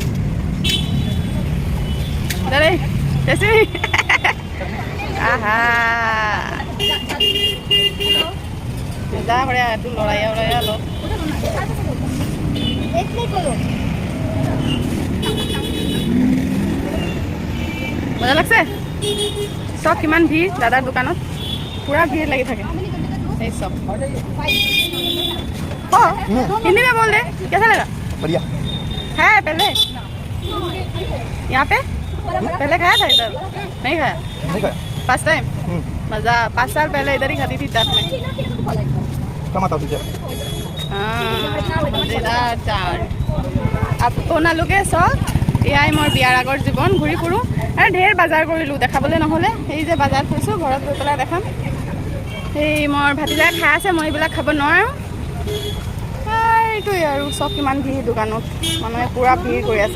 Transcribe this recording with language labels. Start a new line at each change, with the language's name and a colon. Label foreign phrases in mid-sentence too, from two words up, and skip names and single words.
Assamese: দেই আহা মজা কৰে এইটো, লৰাই লওক। মজা লাগছে। চব কিমান ভিৰ দাদাৰ দোকানত, পুৰা ভিৰ লাগি থাকে। এই চব
Hindi: हिंदी में बोल दे, कैसा लगा? बढ़िया है। पहले यहाँ पे पहले खाया था इधर? नहीं खाया?
English: first time.
Hindi: मज़ा, 5 साल पहले इधर ही खाती थी चाट में। मजेदार चाट।
Assamese: আপোনালোকে চব এয়াই মোৰ বিয়াৰ আগৰ জীৱন, ঘূৰি ফুৰোঁ আৰু ঢেৰ বজাৰ কৰিলোঁ, দেখাবলৈ নহ'লে। এই যে বজাৰ কৰিছোঁ, ঘৰত গৈ পেলাই দেখাম। সেই মোৰ ভাতিজাই খাই আছে, মই এইবিলাক খাব নোৱাৰোঁ। এইটোৱে আৰু চব কিমান ভিৰ দোকানত, মানুহে পূৰা ভিৰ কৰি আছে।